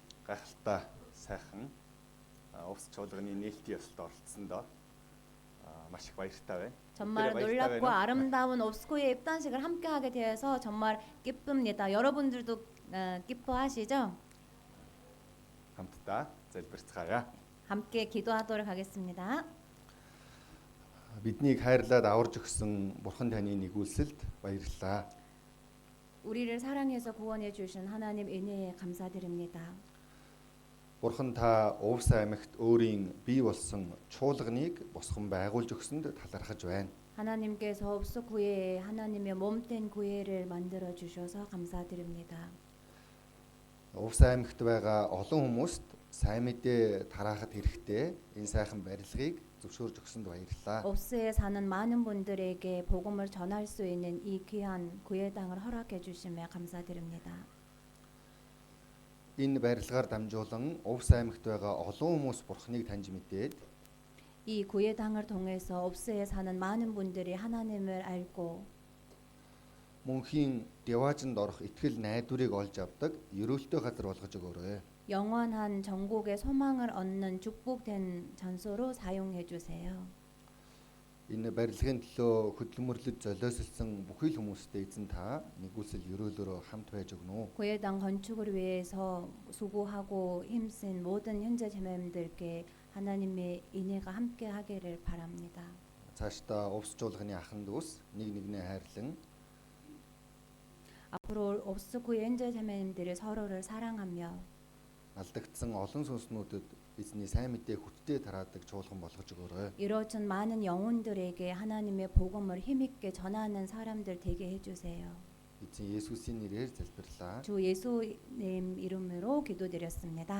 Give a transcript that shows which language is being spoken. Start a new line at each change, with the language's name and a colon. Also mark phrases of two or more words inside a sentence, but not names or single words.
Mongolian: гайхалтай сайхан увс чуулганы нээлтийн ёслолд оролцсондоо маш их баяртай байна.
Korean: 정말 놀랍고 아름다운 옵스코의 입단식을 함께하게 되어서 정말 기쁩니다. 여러분들도 기뻐하시죠?
Mongolian: хамтдаа залбирцгаая.
Korean: 함께 기도하도록 하겠습니다.
Mongolian: Биднийг хайрлаад аварж өгсөн Бурхан таны нэгүүлсэлд баярлалаа.
Korean: 우리를 사랑해서 구원해 주신 하나님 은혜에 감사드립니다.
Mongolian: Бурхан та Увс аймагт өөрийн бий болсон чуулганыг босгон байгуулж өгсөнд талархаж байна.
Korean: 하나님께서 옵스코에 하나님의 몸된 교회를 만들어 주셔서 감사드립니다.
Mongolian: Увс аймагт байгаа олон хүмүүст сайн мэдээ тараахад хэрэгтэй энэ сайхан барилгыг зөвшөөрж өгсөнд баярлалаа.
Korean: 옵스에 사는 많은 분들에게 복음을 전할 수 있는 이 귀한 교회당을 허락해 주심에 감사드립니다.
Mongolian: Энэ барилгаар дамжуулан Увс аймагт байгаа олон хүмүүс Бурханыг таньж мэдээд
Korean: 이 교회당을 통해서 옵스에 사는 많은 분들이 하나님을 알고
Mongolian: мөнхийн деважинд орох итгэл найдварыг олж авдаг ерөөлтөө газар болгож өгөөрэй.
Korean: 영원한 전국의 소망을 얻는 축복된 장소로 사용해 주세요.
Mongolian: Энэ барилгын төлөө хөдөлмөрлөж золиослсон бүхий л хүмүүстэй эзэн та нэгүүлсэл ерөөлөөрөө хамт байж өгнө.
Korean: 교회당 건축을 위해서 수고하고 힘쓴 모든 형제 자매님들께 하나님의 인애가 함께 하기를 바랍니다.
Mongolian: Цаашдаа увс чуулганы ахын дүүс нэг нэгнээ хайрлан
Korean: 앞으로 옵스코의 형제 자매님들이 서로를 사랑하며
Mongolian: алдагдсан олон сүнснүүдэд эзний сайн мэдээ хүчтэй тараадаг чуулган болгож өгөөрэй.
Korean: 이뤄진 많은 영혼들에게 하나님의 복음을 힘있게 전하는 사람들 되게 해주세요.
Mongolian: 에зэн 예수스의 нэрээр залбирлаа.
Korean: 주 예수님 이름으로 기도드렸습니다.